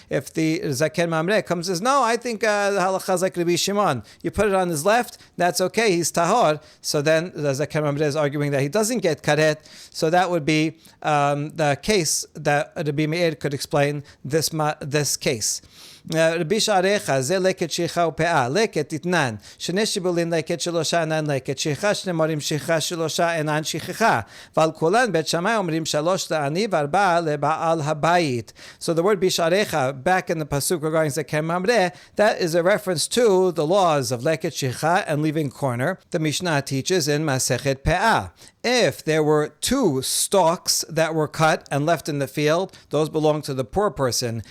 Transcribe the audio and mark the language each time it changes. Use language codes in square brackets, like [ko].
[en] If the Zaken Mamre comes and says, no, I think the halacha is like Rabbi Shimon. You put it on his left, that's okay, he's tahor. So then the Zaken Mamre is arguing that he doesn't get karet. So that would be the case that Rabbi Meir could explain this case. [he] רבי שעריך זה לקט שכחה ופאה, לקט תתנן, שני שיבולין לקט שלושה אינן לקט, שכחה שנאמרים שכחה שלושה אינן שכחה, ועל כולן בית שמאי אומרים שלוש לעני וארבעה לבעל הבית. [en] So the word bisharecha, back in the pasuk regarding Zaken Mamre, that is a reference to the laws of leket shikha and leaving corner. The Mishnah teaches in Masechet Pe'ah. If there were two stalks that were cut and left in the field, those belong to the poor person.